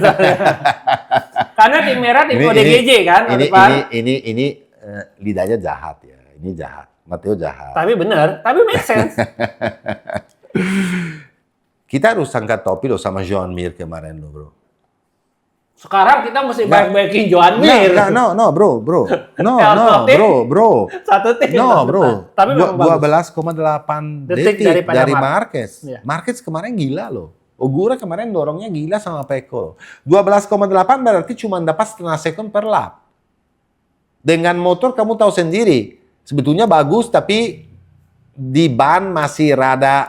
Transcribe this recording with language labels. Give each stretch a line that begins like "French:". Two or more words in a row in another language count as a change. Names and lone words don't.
Indonesian: Karena tim merah tim ODGJ kan. Ini lidahnya jahat ya. Ini jahat. Matteo jahat. Tapi benar, tapi
English: make sense.
Indonesian: Kita harus angkat topi loh sama Joan Mir kemarin loh, bro. Sekarang kita mesti baik-baikin Joan Mir.
English: No, bro. No, bro.
Indonesian: Satu tim.
English: No, bro.
Indonesian: Tapi 12,8 detik dari Marquez. Ya. Marquez kemarin gila loh. Ogura kemarin dorongnya gila sama Pecco. 12,8 berarti cuma dapat setengah sekund per lap. Dengan motor kamu tahu sendiri. Sebetulnya bagus, tapi di ban masih rada